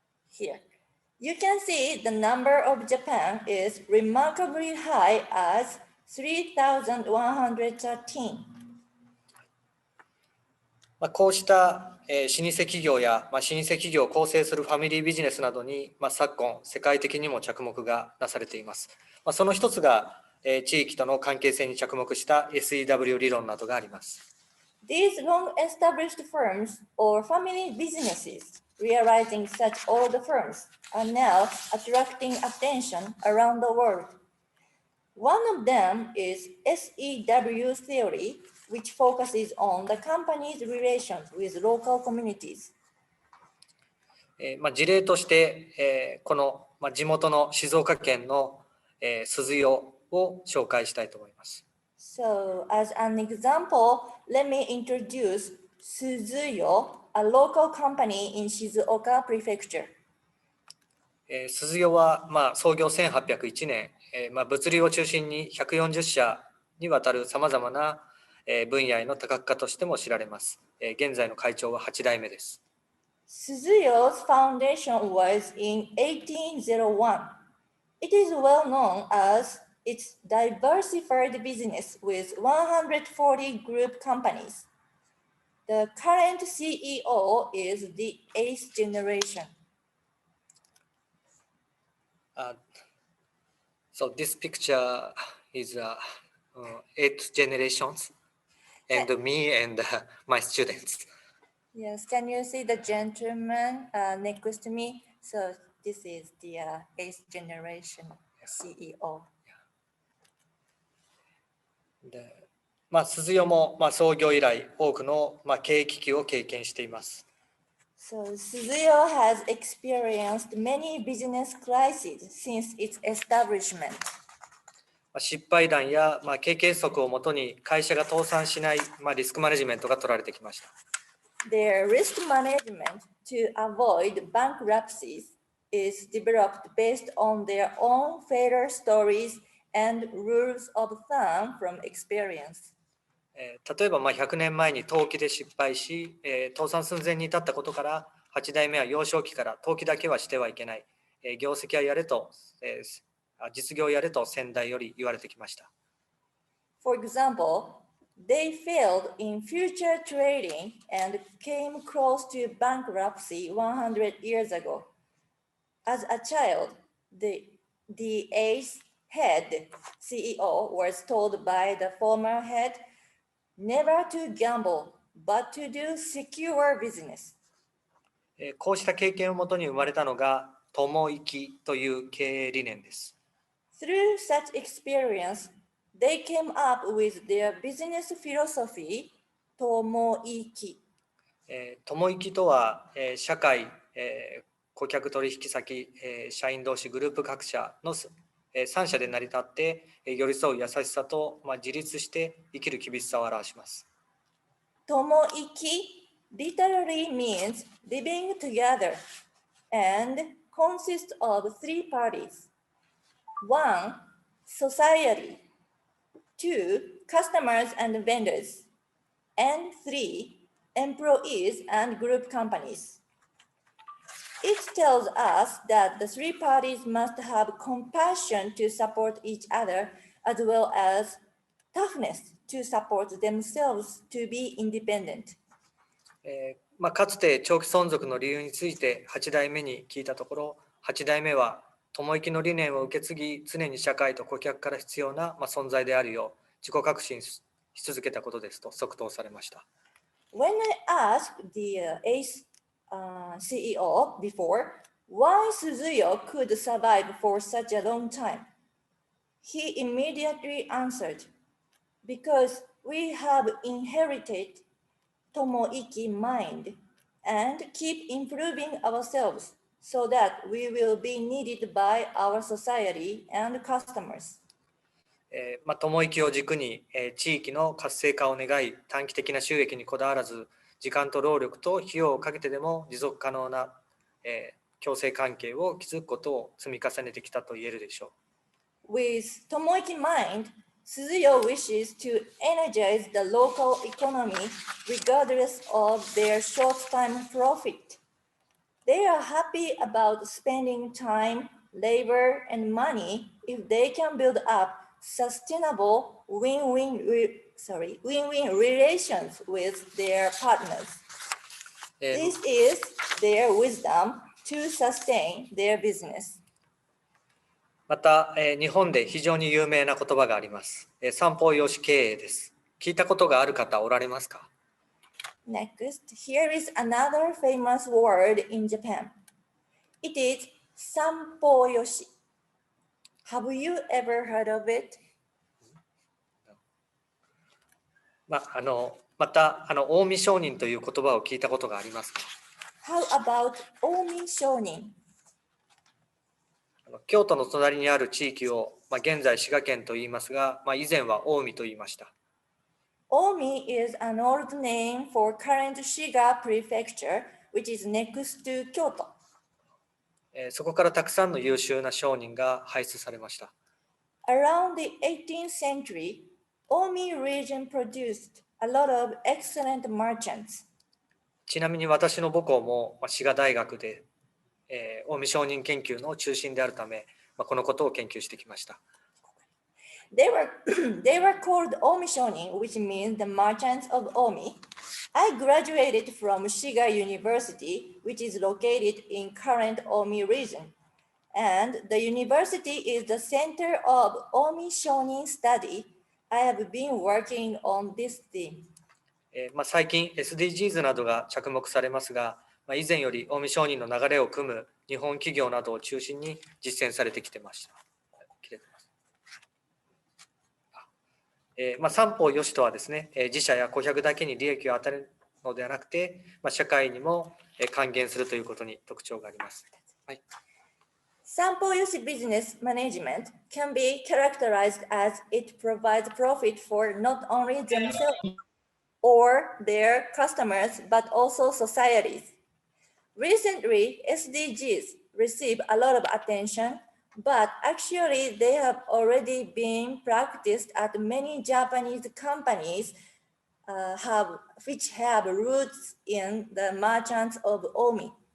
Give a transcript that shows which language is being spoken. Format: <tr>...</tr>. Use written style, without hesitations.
<en>Here, you can see the number of Japan is remarkably high as 3,113.</en> <ja>こうした老舗企業や老舗企業を構成するファミリービジネスなどに昨今世界的にも着目がなされています。その一つが地域との関係性に着目した SEW 理論などがあります。</ja> <en>These long-established firms or family businesses realizing such old firms are now attracting attention around the world. One of them is SEW theory, which focuses on the company's relations with local communities.</en> <ja>事例として、この、地元の静岡県の、鈴代を紹介したいと思います。</ja> <en>So, as an example, let me introduce Suzuyo, a local company in Shizuoka Prefecture.</en> <ja>鈴代は、創業1801年、物流を中心に140社にわたるさまざまな分野への多角化としても知られます。現在の会長は8代目です。</ja> <en>Suzuyo's foundation was in 1801. It is well known as its diversified business with 140 group companies. The current CEO is the eighth generation. So this picture is 8th generations and me and my students. Yes, can you see the gentleman next to me? So this is the 8th generation CEO.</en> <ja>で鈴代も創業以来多くの経営危機を経験しています。</ja> <en>So Suzuyo has experienced many business crises since its establishment.</en> <ja>失敗談や経験則をもとに会社が倒産しないリスクマネジメントが取られてきました。</ja> <en>Their risk management to avoid bankruptcies is developed based on their own failure stories and rules of thumb from experience.</en> <ja>例えば100年前に投機で失敗し、倒産寸前に至ったことから8代目は幼少期から投機だけはしてはいけない、業績はやれと、実業をやれと先代より言われてきました。</ja> <en>For example, they failed in future trading and came close to bankruptcy 100 years ago. As a child, the eighth head CEO was told by the former head never to gamble, but to do secure business.</en> <ja>こうした経験をもとに生まれたのが友生きという経営理念です。</ja> <en>Through such experience, they came up with their business philosophy, 友生き。</en> <ja>友生きとは、社会、顧客取引先、社員同士、グループ各社の3社で成り立って寄り添う優しさと、自立して生きる厳しさを表します。</ja> <en>友生き literally means living together and consists of 3 parties. 1, society. 2, customers and vendors. And 3, employees and group companies. It tells us that the 3 parties must have compassion to support each other as well as toughness to support themselves to be independent.</en> <ja>かつて長期存続の理由について8代目に聞いたところ、8代目は友生きの理念を受け継ぎ、常に社会と顧客から必要な存在であるよう自己革新し続けたことですと即答されました。</ja> <en>When I asked the ACE CEO before why Suzuyo could survive for such a long time, he immediately answered, because we have inherited Tomoiki mind and keep improving ourselves so that we will be needed by our society and customers.</en> <ja>友生きを軸に、地域の活性化を願い、短期的な収益にこだわらず、時間と労力と費用をかけてでも持続可能な、共生関係を築くことを積み重ねてきたと言えるでしょう。</ja> <en>With Tomoiki mind, Suzuyo wishes to energize the local economy regardless of their short-term profit. They are happy about spending time, labor, and money if they can build up sustainable win-win relations with their partners. This is their wisdom to sustain their business.</en> <ja>また、日本で非常に有名な言葉があります。三方よし経営です。聞いたことがある方おられますか？</ja> <en>Next, here is another famous word in Japan. It is sampoyoshi. Have you ever heard of it?</en> <ja>また近江商人という言葉を聞いたことがありますか？</ja> <en>How about 近江商人?</en> <ja>京都の隣にある地域を、現在滋賀県と言いますが、以前は近江と言いました。</ja> <en>Omi is an old name for current Shiga prefecture, which is next to Kyoto.</en> <ja>そこからたくさんの優秀な商人が輩出されました。</ja> <en>Around the 18th century, Omi region produced a lot of excellent merchants.</en> <ja>ちなみに私の母校も滋賀大学で、近江商人研究の中心であるため、このことを研究してきました。</ja> <en>They were called Omi Shonin, which means the merchants of Omi. I graduated from Shiga University, which is located in current Omi region. and the university is the center of Omi Shonin study. I have been working on this theme.</en> <ja>最近 SDGs などが着目されますが、以前より近江商人の流れを組む日本企業などを中心に実践されてきてました。三方よしとはですね、自社や顧客だけに利益を与えるのではなくて、社会にも還元するということに特徴があります。はい。</ja> <en>三方よし business management can be characterized as it provides profit for not only themselves or their customers, but also societies. Recently, SDGs receive a lot of attention, but actually they have already been practiced at many Japanese companies which have roots in the merchants of Omi.</en>